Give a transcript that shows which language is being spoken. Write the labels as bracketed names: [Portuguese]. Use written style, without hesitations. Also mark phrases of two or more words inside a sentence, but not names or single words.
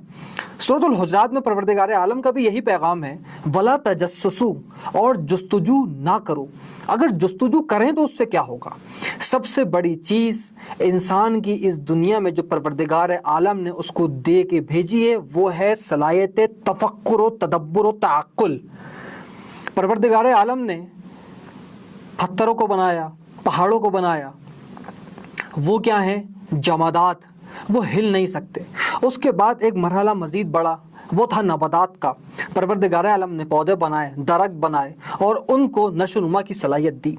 [Urdu] سورۃ الحجرات میں پروردگار عالم کا بھی یہی پیغام ہے، [Arabic] وَلَا تَجَسَّسُوا، [Urdu] اور جستجو نہ کرو۔ اگر جستجو کریں تو اس سے کیا ہوگا؟ سب سے بڑی چیز انسان کی اس دنیا میں جو پروردگار عالم نے اس کو دے کے بھیجی ہے وہ ہے صلاحیت تفکر و تدبر و تعقل۔ پروردگار عالم نے پتھروں کو بنایا، پہاڑوں کو بنایا، وہ کیا ہیں؟ جمادات، وہ ہل نہیں سکتے۔ اس کے بعد ایک مرحلہ مزید بڑا، وہ تھا نباتات کا۔ پروردگار عالم نے پودے بنائے، درخت بنائے، اور ان کو نشو و نما کی صلاحیت دی۔